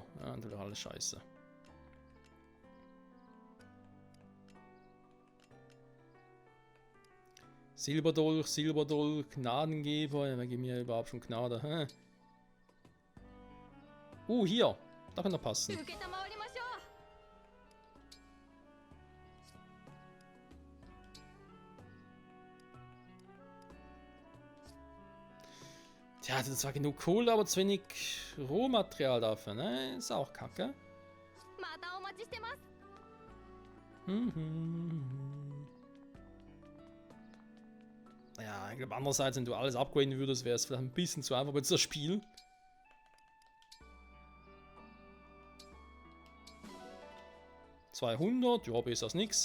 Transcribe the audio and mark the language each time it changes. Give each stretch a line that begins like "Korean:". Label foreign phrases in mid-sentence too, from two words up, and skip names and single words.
German: Ja, natürlich alles scheiße. Silberdolch, Gnadengeber. Ja, wer gibt mir überhaupt schon Gnade? Hä? Hier. Da kann er passen.
Japanese: 承りましょう。
German: Tja, das ist zwar genug Kohle, aber zu wenig Rohmaterial dafür, ne? Ist auch kacke.
Japanese: またお待ちしてます。
German: Ja, ich glaube andererseits, wenn du alles upgraden würdest, wäre es vielleicht ein bisschen zu einfach bei das Spiel. $200, ja, besser als nix.